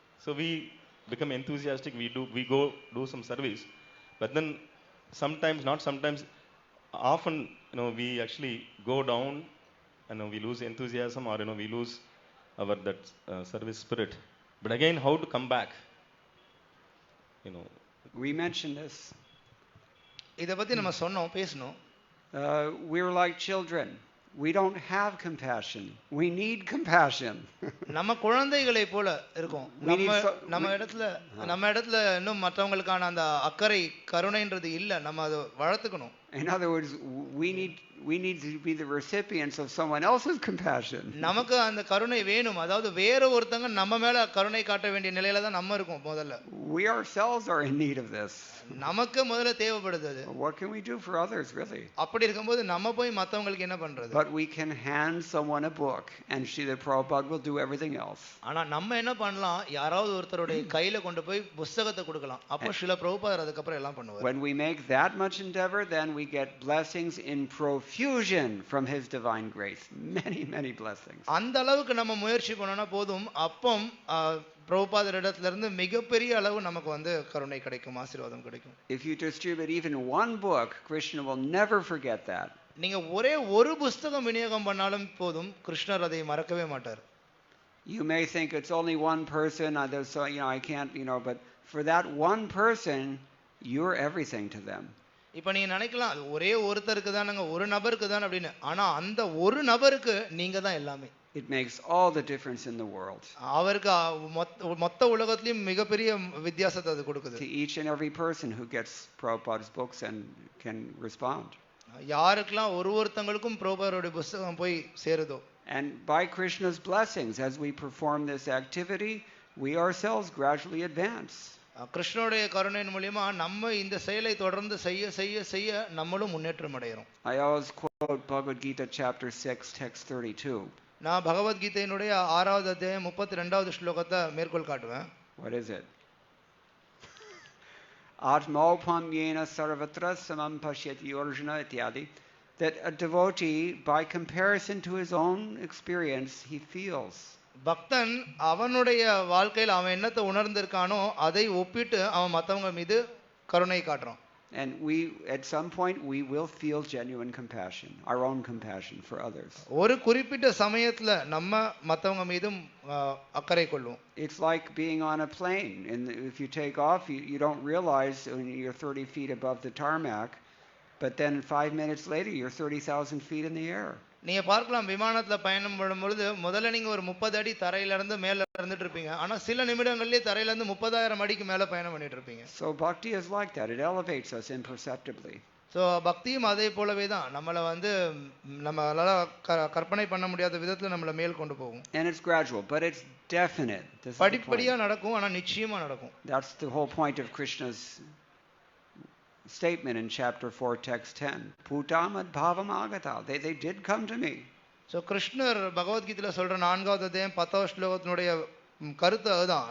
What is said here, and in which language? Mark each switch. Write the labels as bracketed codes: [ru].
[en] So we become enthusiastic, we go do some service, but then sometimes, not sometimes, often, we actually go down and we lose enthusiasm, or we lose our that service spirit. But again, how to come back? We mentioned this. [ta] இத பத்தி நம்ம சொன்னோம், பேசணும். [en] We're like children. We don't have compassion. We need compassion. [ta] நம்ம குழந்தைகளை போல இருக்கோம். நம்ம இடத்துல இன்னும் மற்றவங்களுக்கான அந்த அக்கறை கருணைன்றது இல்ல. நம்ம அதை வளர்த்துக்கணும். [en] In other words, we need to be the recipients of someone else's compassion. [ta] நமக்கு அந்த கருணை வேணும். அதாவது வேற ஒருத்தங்க நம்ம மேல கருணை காட்ட வேண்டிய நிலையில தான் நம்ம இருக்கோம் முதல்ல. [en] We ourselves are in need of this. [ta] நமக்கு முதல்ல தேவைப்படுது அது. [en] What can we do for others, really? [ta] அப்படி இருக்கும்போது நம்ம போய் மத்தவங்களுக்கு என்ன பண்றது? [en] But we can hand someone a book and Srila Prabhupada will do everything else. [ta] ஆனா நம்ம என்ன பண்ணலாம்? யாராவது ஒருத்தருடைய கையில கொண்டு போய் புத்தகத்தை கொடுக்கலாம். அப்போ ஸ்ரீல பிரபுபாதர் அதுக்கு அப்புறம் எல்லாம் பண்ணுவார். [en] When we make that much endeavor, then we get blessings in profusion from His divine grace. Many blessings. [ta] அந்த அளவுக்கு நம்ம முயற்சி பண்ணனா போதும், அப்போ பிரபுபாதரிடத்துல இருந்து மிகப்பெரிய அளவு நமக்கு வந்து கருணை கிடைக்கும், ஆசீர்வாதம் கிடைக்கும். [en] If you distribute even one book, Krishna will never forget that. [ta] நீங்க ஒரே ஒரு புத்தகம் விநியோகம் பண்ணாலும் போதும், கிருஷ்ணர் அதை மறக்கவே மாட்டார். [en] You may think it's only one person, so I can't, but for that one person, you're everything to them. [ta] இப்போ நீங்க நினைக்கலாம் ஒரே ஒருத்தருக்கு தானங்க, ஒரு நபருக்கு தான் அப்படின்னு. ஆனா அந்த ஒரு நபருக்கு நீங்க தான் எல்லாமே. [en] It makes all the difference in the world. [ta] அவருக்கு மொத்த உலகத்திலயும் மிகப்பெரிய வித்தியாசத்தை அது கொடுக்குது. [en] To each and every person who gets Prabhupada's books and can respond. [ta] யாருக்கெல்லாம் ஒருத்தங்களுக்கும் பிரபுபாதருடைய புத்தகம் போய் சேருதோ. [en] And by Krishna's blessings, as we perform this activity, we ourselves gradually advance. [ta] கிருஷ்ணனுடைய கருணையின் மூலமா நம்ம இந்த செயலை தொடர்ந்து செய்ய செய்ய செய்ய நம்மளும் முன்னேற்றம் அடைகிறோம். [en] I always quote Bhagavad Gita chapter 6 text 32. [ta] நான் பகவத்கீதையினுடைய 6வது அத்தியாயம் 32வது ஸ்லோகத்தை மேற்கோள் காட்டுவேன். [en] What is it? [sa] Atmaupamyena sarvatra samam pashyati Arjuna ityadi. [en] That a devotee, by comparison to his own experience, he feels. [ta] பக்தன் அவனுடைய வாழ்க்கையில் அவன் என்னத்தை உணர்ந்திருக்கானோ அதை ஒப்பிட்டு அவன் மற்றவங்க மீது கருணை காட்டுறான். [en] And at some point we will feel genuine compassion, our own compassion for others. [ta] ஒரு குறிப்பிட்ட சமயத்துல நம்ம மற்றவங்க மீதும் அக்கறை கொள்வோம். [en] It's like being on a plane, and if you take off, you don't realize when you're 30 feet above the tarmac But then 5 minutes later, you're 30,000 feet in the air. [ta] நீங்க பார்க்கலாம் விமானத்துல பயணம் பண்ணும்பொழுது முதல்ல நீங்க ஒரு 30 அடி தரையில இருந்து மேல இருந்துட்டு இருப்பீங்க. ஆனா சில நிமிடங்கள்லயே தரையில இருந்து 30,000 அடிக்கு மேல பயணம் பண்ணிட்டு இருப்பீங்க. [en] So bhakti is like that. It elevates us imperceptibly. [ta] So பக்தியும் அதே போலவே தான் நம்மளை வந்து நம்மளால கற்பனை பண்ண முடியாத விதத்துல நம்மளை மேல் கொண்டு போகும். [en] And it's gradual, but it's definite. [ta] படிப்படியா நடக்கும், ஆனா நிச்சயமா நடக்கும். [en] That's the whole point of Krishna's statement in chapter 4, text 10. [sa] Putamad bhavam agata. [en] They did come to me. [ta] So கிருஷ்ணர் பகவத்கீதையில சொல்ற 4வது அத்தியாயம் 10வது ஸ்லோகத்தினுடைய கருத்து அதுதான்.